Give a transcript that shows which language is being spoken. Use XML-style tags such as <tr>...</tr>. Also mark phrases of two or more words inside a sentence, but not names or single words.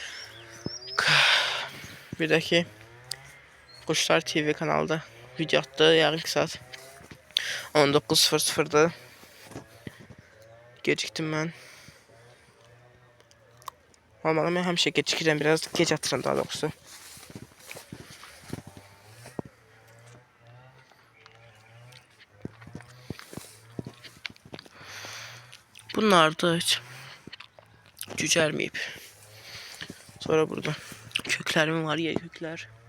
<az>Bir də ki Quşlar TV kanalda video atdı, yarın saat 19:00'dır. Gecikdim mən. Normalde mən həmişə gecikirəm, biraz gec atıram daha doğrusu. Bunlar da hiç cücərməyib. Sonra burada köklərim var, yer köklər.</az>